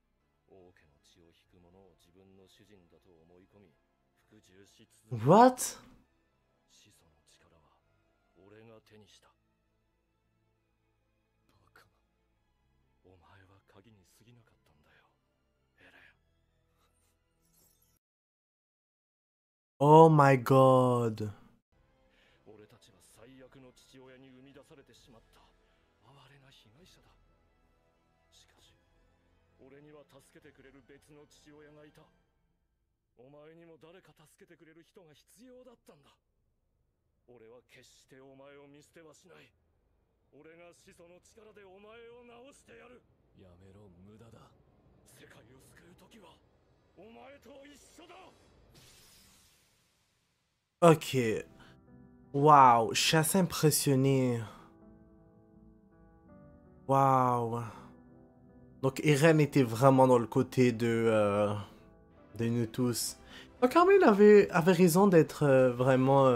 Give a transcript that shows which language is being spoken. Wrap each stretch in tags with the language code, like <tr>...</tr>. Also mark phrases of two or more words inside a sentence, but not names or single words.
<ja>王家の血を引く者を自分の主人だと思い込み、服従し続けた。</ja> <en>What?</en> <ja>始祖の力は俺が手にした。バカな。お前は鍵に過ぎなかったんだよ、エレン。</ja> <en>Oh my god.</en> <ja>俺たちは最悪の父親に生み出されてしまった哀れな被害者だ。しかし俺には助けてくれる別の父親がいた。お前にも誰か助けてくれる人が必要だったんだ。俺は決してお前を見捨てはしない。俺が始祖の力でお前を治してやる。やめろ、無駄だ。世界を救う時はお前と一緒だ。</ja> <en>Ok.</en> <fr>Waouh, je suis assez impressionné. Waouh. Donc Eren était vraiment dans le côté de nous tous. Donc Armin avait raison d'être vraiment...</fr>